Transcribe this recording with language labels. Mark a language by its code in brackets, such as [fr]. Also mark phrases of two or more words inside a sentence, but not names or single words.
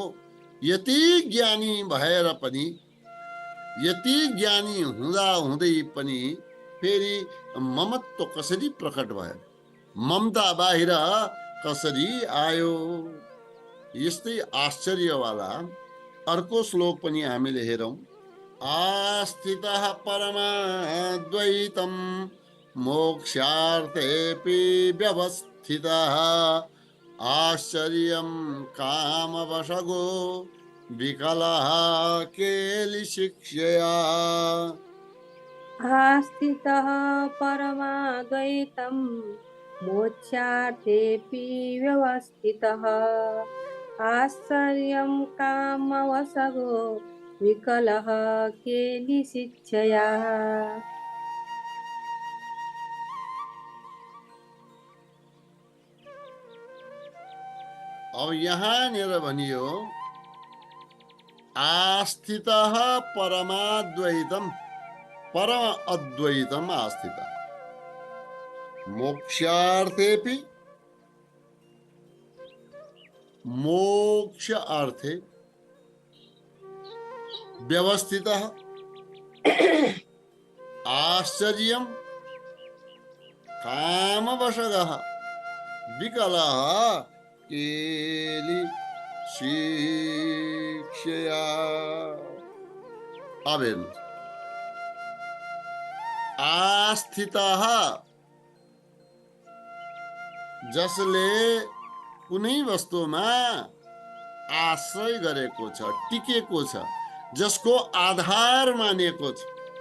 [ne] यति ज्ञानी भएर पनि, यति ज्ञानी हुँदा हुँदै पनि फेरि ममत्व कसरी प्रकट भयो? ममता बाहिर कसरी आयो? यस्तै आश्चर्यवाला अर्को श्लोक पनि हामीले हेरौं। [sa] आस्थितः परमाद्वैतम् मोक्षार्थेऽपि व्यवस्थितः आश्चर्यं कामवशगो विकलः केलिशिक्षया। आस्थितः परमाद्वैतं मोक्षार्थेऽपि व्यवस्थितः आश्चर्यं कामवशगो विकलः केलिशिक्षया। [ne] अब यहाँनिर भनियो [sa] आस्थितः परमाद्वैतम, परम अद्वैतम आस्थितः मोक्षार्थेऽपि, मोक्ष अर्थे व्यवस्थितः आश्चर्यं कामवशगः विकलः केलिशिक्षया। [ne] अब हेर्नुहोस्, आस्थितः जसले कुनै वस्तुमा आश्रय गरेको छ, टिकेको छ, जसको आधार मानेको छ,